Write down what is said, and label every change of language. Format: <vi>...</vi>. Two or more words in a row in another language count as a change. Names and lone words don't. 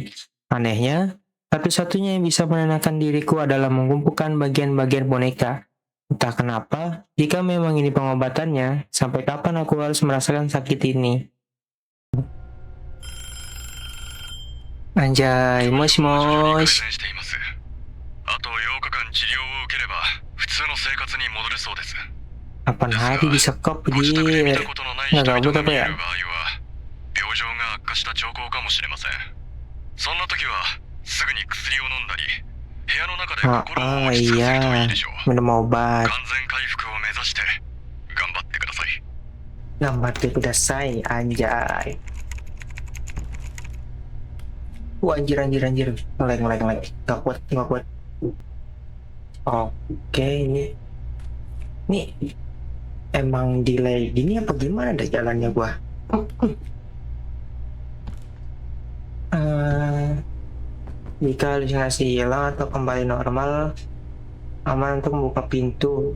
<id>Anehnya, satu-satunya yang bisa menenangkan diriku adalah mengumpulkan bagian-bagian boneka. Entah kenapa, jika memang ini pengobatannya, sampai kapan aku harus merasakan sakit ini? Anjay,</id> <ja>もしもし. あと8日間治療を受ければ普通の生活に戻れそうです。</ja> <id>8 hari disekop,</id> <ja>ご自宅で見た</ja> <id>jir.</id> <ja>ことのない</ja> <id>Nggak</id> <ja>人々</ja> <id>gabut</id> <ja>が</ja> <id>apa</id> <ja>見え</ja> <id>ya?</id> <ja>る場合は病状が悪化した兆候かもしれません。そんな時はすぐに薬を飲んだり部屋の中で心を落ち着かせるといいでしょう。</ja> <id>Minum obat.</id> <ja>完全回復を目指して頑張ってください。頑張ってください,</ja> <id>anjay. Anjir. Ngelag. Gak kuat. Oke, ini emang delay gini apa gimana dah jalannya gua? Jika halusinasi hilang atau kembali normal, aman untuk membuka pintu.</id>